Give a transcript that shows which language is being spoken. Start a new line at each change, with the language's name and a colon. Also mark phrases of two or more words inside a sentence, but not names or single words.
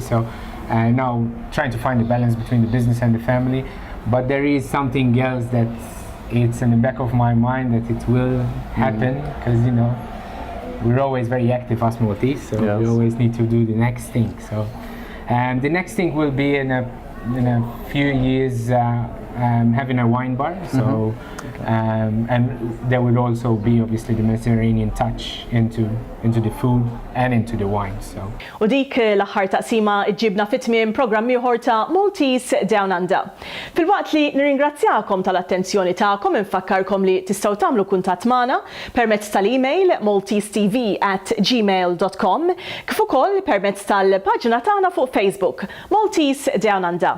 English: So now trying to find the balance between the business and the family, but there is something else that it's in the back of my mind that it will happen, because we're always very active as Maltese, so we always need to do the next thing. So the next thing will be in a few years having a wine bar. So and there will also be obviously the Mediterranean touch into the food and into the wine. So.
Maltese: U dik l-aħħar taqsima ġibna fit-tmiem programm ieħor ta' Maltese DownUnder. Filwaqt li nirringrazzjakom tal-attenzjoni tagħkom, infakkarkom li tistgħu tagħmlu kuntatt magħna permezz tal-email maltesetv@gmail.com, kif ukoll permezz tal-paġna tagħna fuq Facebook Maltese DownUnder.